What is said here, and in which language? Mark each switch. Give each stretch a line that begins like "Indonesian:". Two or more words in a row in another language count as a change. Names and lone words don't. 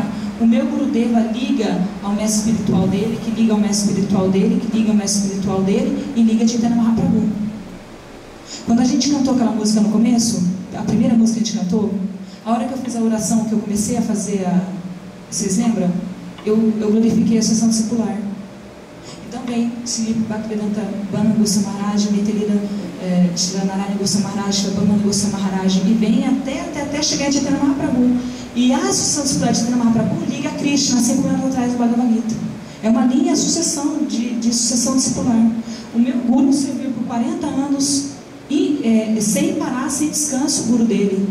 Portuguese: O meu Gurudeva liga ao mestre espiritual dele, que liga ao mestre espiritual dele, que liga ao mestre espiritual dele, e liga a Chaitanya Mahaprabhu. Quando a gente cantou aquela música no começo, a primeira música que a gente cantou, a hora que eu fiz a oração, que eu comecei a fazer vocês lembram? Eu glorifiquei a sucessão discipular. Então vem Sri Bhaktivedanta Bhanu Goswami Maharaj, Metelida Shri Narayana Goswami Maharaj, Shri Bhamana Goswami Maharaj, e vem até chegar a Chaitanya Mahaprabhu. E a sucessão discipular de Chaitanya Mahaprabhu liga a Krishna, 5 anos atrás do Bhagavad Gita. É uma linha de sucessão discipular. O meu Guru serviu por 40 anos sem parar, sem descanso, o Guru dele.